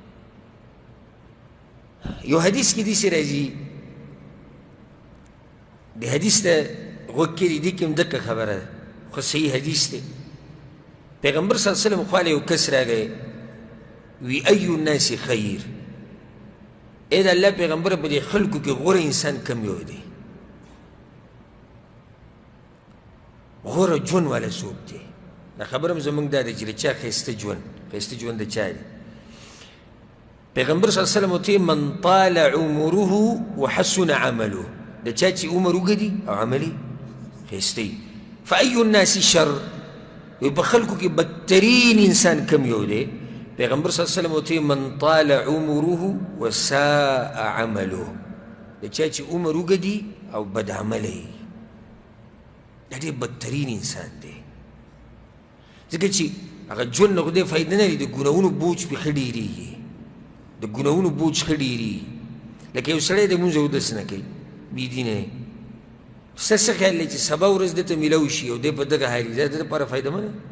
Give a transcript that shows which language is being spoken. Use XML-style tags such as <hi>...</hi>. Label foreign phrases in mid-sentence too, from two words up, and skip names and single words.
<ps>یو حدیث کې داسې راځي د حدیث ته غوږ کړي دې کې هم دقه خبره ده خو صحیح حدیث دی پیغمبر</ps> <ar>صلی الله علیه وسلم</ar> <ps>خواله یو کس راغی وی</ps> <ar>ای الناس خیر</ar> <ps>ای د الله پیغمبره په دې خلکو کې غوره انسان کم یو دی غوره ژوند والا څوک دی دا خبره هم زموږ دا ده چې د چا ښایسته ژوند د چا دی پیغمبر</ps> <ar>صلی الله علیه وسلم</ar> <ps>ورته</ps> <ar>من طال عمره وحسن عمله</ar> <ps>د چا چې عمر اوږدي او عمل یې ښایسته وي</ps> <ar>فای الناس شر</ar> <ps>وی په خلکو کې بدترین انسان کم یو دی پیغمبر</ps> <ar>صلی الله علیه</ar> <ps>وسلم ورته</ps> <ar>من طال عمره وساء عمله</ar> <ps>د چا چې عمر اوږدي او بد عمله یي دا ډېر بدترین انسان دی ځکه چې هغه ژوند نه خدای فایده نه لري د ګناهونو بوج پې ښه ډېرېږي د ګناهونو بوج ښه ډېرېږي لکه یو سړی د لمونځ اودس نه کوي بېدینه دی ستا څه خیال دی چې سبا ورځ ده ته میلاو شي او دی په دغه حال وي دا د ده لپاره فایدهمنه</ps>